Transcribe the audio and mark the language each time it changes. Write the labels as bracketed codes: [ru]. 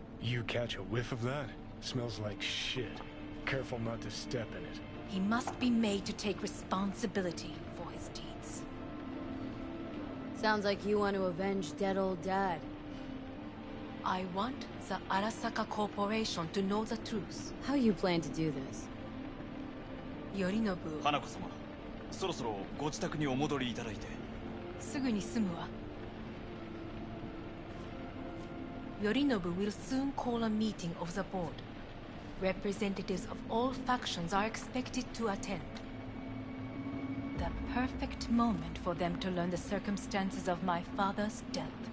[en] You catch a whiff of that? Smells like shit. Careful not to step in it. He must be made to take responsibility for his deeds. Sounds like you want to avenge dead old dad. I want the Arasaka Corporation to know the truth. How you plan to do this? Yorinobu. [ja] 花子様、そろそろご自宅にお戻りいただいて。すぐに済むわ。 [en] Yorinobu will soon call a meeting of the board. Representatives of all factions are expected to attend. The perfect moment for them to learn the circumstances of my father's death.